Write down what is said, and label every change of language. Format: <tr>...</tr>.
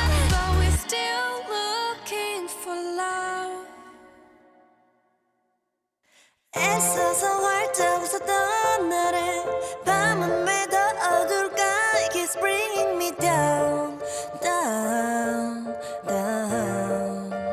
<en>But we're still looking for love.</en> <ko>애써서 활짝 웃었던 날에 밤은 왜 더 어둘까.</ko> <en>It keeps bringing me down, down, down.</en>